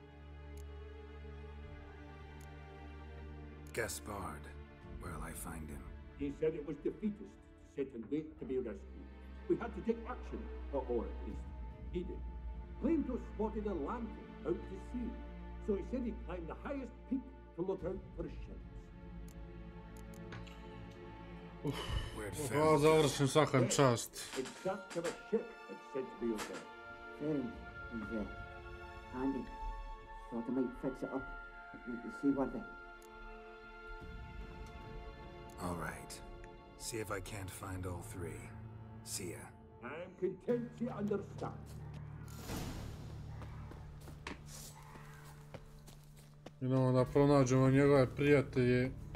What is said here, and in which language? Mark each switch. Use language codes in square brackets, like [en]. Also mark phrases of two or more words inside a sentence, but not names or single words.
[en] Gaspard. Where'll I find him? He said it was defeatist to sit and wait to be rescued. We had to take action, or at least he did. Claimed to have spotted a lantern out to sea, so he said he'd climb the highest peak to look out for ships. [sr] Hvala, završim, svaka čast. [en] In search of a ship that's said to be out there. Ferenc is handy. Thought I might fix it up and make the seaworthy. All right. See if I can't find all three. See ya. I'm content you understand. [sr] Idemo da pronađemo njegove prijatelje.